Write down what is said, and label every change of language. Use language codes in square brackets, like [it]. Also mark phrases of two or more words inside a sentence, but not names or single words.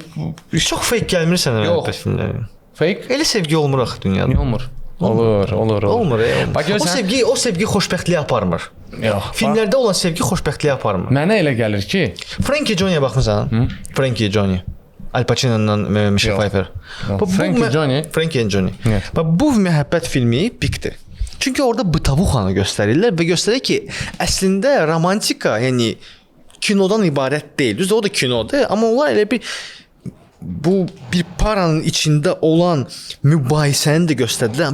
[az] Çox fake gəlmir sənə məhəbbət filmləri. fake. Elə sevgi olmur axı dünyada. Niyə olmur? Olur. Olmur. Bax, görsən- O sevgi xoşbəxtliyə aparmır. Yox. Filmlərdə olan sevgi xoşbəxtliyə aparmır. Mənə elə gəlir ki, Frankie Johnny-yə baxmısan? Frankie Johnny. Al Pacino'la Michelle Yox. Pfeiffer. Frankie Johnny. Frankie and Johnny. Evet. Bax bu məhəbbət filmi pikdir. Çünki orada bıtavuxanı göstərirlər və göstərir ki, əslində romantika, yəni kinodan ibarət deyil. Düzdür, o da kinodur, amma onlar elə bu bir paranın içində olan mübahisəni də göstərdilər.